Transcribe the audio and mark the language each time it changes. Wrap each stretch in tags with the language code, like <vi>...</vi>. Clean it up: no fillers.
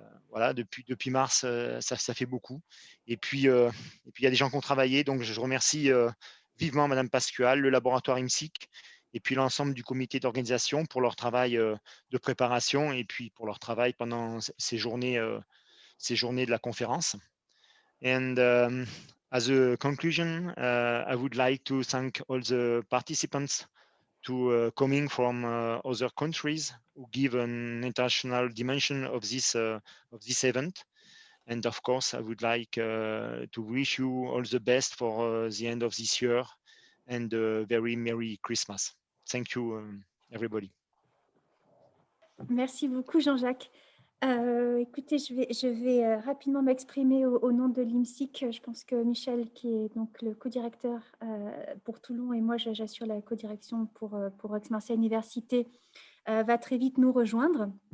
<fr>Voilà, depuis mars, ça fait beaucoup. Et puis il y a des gens qui ont travaillé, donc je remercie vivement Madame Pascual, le laboratoire IMSIC, et puis l'ensemble du comité d'organisation pour leur travail de préparation, et puis pour leur travail pendant ces journées de la conférence.</fr> <en>And as a conclusion, I would like to thank all the participants to coming from other countries who give an international dimension of this event. And of course, I would like to wish you all the best for the end of this year and a very Merry Christmas. Thank you, everybody.</en> <fr>Merci beaucoup, Jean-Jacques. Écoutez, je vais rapidement m'exprimer au nom de l'IMSIC. Je pense que Michel, qui est donc le co-directeur pour Toulon, et moi, j'assure la co-direction pour Aix-Marseille Université, va très vite nous rejoindre.</fr>